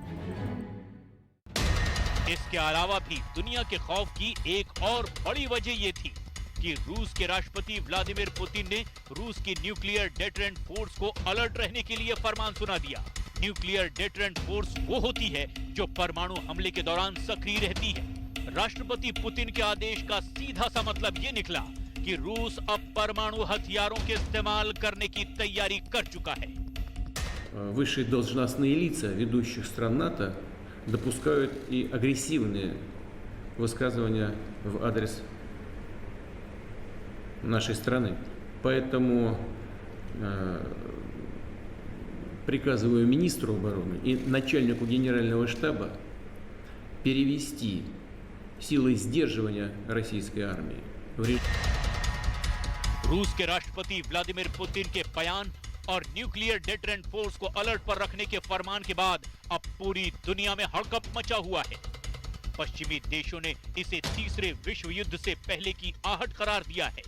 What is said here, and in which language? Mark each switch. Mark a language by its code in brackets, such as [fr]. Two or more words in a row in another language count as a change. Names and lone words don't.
[hi] इसके अलावा भी दुनिया के खौफ की एक और बड़ी वजह ये थी कि रूस के राष्ट्रपति व्लादिमीर पुतिन ने रूस की [en] nuclear deterrent force [hi] को अलर्ट रहने के लिए फरमान सुना दिया। [en] nuclear deterrent force [hi] वो होती है जो परमाणु हमले के दौरान सक्रिय रहती है। राष्ट्रपति पुतिन के आदेश का सीधा सा मतलब ये निकला कि रूस अब परमाणु हथियारों के इस्तेमाल करने की तैयारी कर चुका है। [ru] Высшие должностные лица ведущих стран НАТО допускают и агрессивные высказывания в адрес нашей страны. Поэтому приказываю министру обороны и начальнику генерального штаба перевести силы сдерживания российской армии в режим. [hi] रूस के राष्ट्रपति व्लादिमीर पुतिन के बयान और [en] nuclear deterrent force [hi] को अलर्ट पर रखने के फरमान के बाद अब पूरी दुनिया में हड़कंप मचा हुआ है। पश्चिमी देशों ने इसे तीसरे विश्व युद्ध से पहले की आहट करार दिया है।